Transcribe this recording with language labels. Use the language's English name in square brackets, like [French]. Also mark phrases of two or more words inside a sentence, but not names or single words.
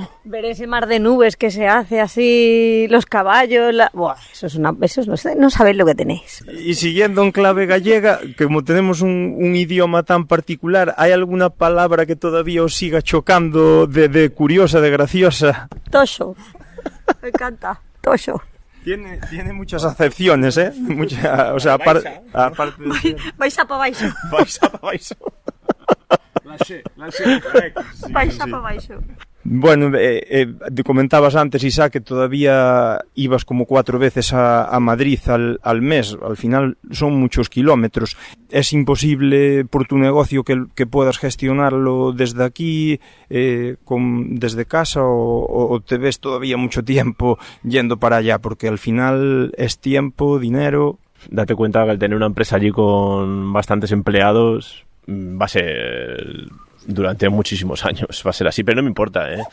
[Spanish] Ver ese mar de nubes que se hace así, los caballos, Buah, eso no sabéis lo que tenéis. Y siguiendo en clave gallega, como tenemos un idioma tan particular, ¿hay alguna palabra que todavía os siga chocando de curiosa, de graciosa? Toxo, me encanta, toxo. Tiene muchas acepciones, ¿eh? O sea, aparte de... [Galician] Baixa pa baixo. Baixa pa baixo. Baixa pa baixo. [Spanish] Bueno, te comentabas antes, Isaac, que todavía ibas como 4 veces a Madrid al mes. Al final son muchos kilómetros. ¿Es imposible por tu negocio que puedas gestionarlo desde aquí, desde casa, o te ves todavía mucho tiempo yendo para allá? Porque al final es tiempo, dinero. Date cuenta que al tener una empresa allí con bastantes empleados va a ser durante muchísimos años, va a ser así, pero no me importa, ¿eh?